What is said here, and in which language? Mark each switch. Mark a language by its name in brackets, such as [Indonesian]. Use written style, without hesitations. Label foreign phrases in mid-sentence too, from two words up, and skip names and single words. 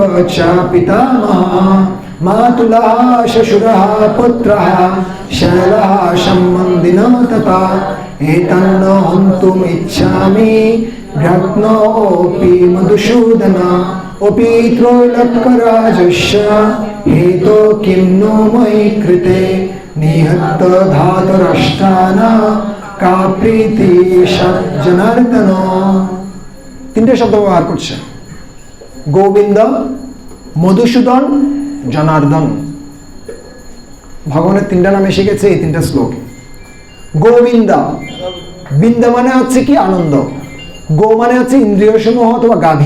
[Sanskrit] च पितामहः मातुलः श्वशुरः पुत्रः शैलः सम्बन्धिनः तथा एतन्न हन्तुम् इच्छामि भ्रात्नोऽपि मधुसूदन अपि त्रैलोक्यराजस्य हेतो किं नो मयि कृते निहत्त धातुराष्ट्राणा का प्रीति जनार्दन। [Bangla] তিনটে শব্দ ব্যবহার করছে, গোবিন্দ, মধুসূদন, জনার্দন। ভগবানের তিনটা নাম এসে গেছে এই তিনটা শ্লোকে। গোবিন্দা, বিন্দা মানে হচ্ছে কি? আনন্দ। গো মানে হচ্ছে ইন্দ্রিয় সমূহ অথবা গাভী।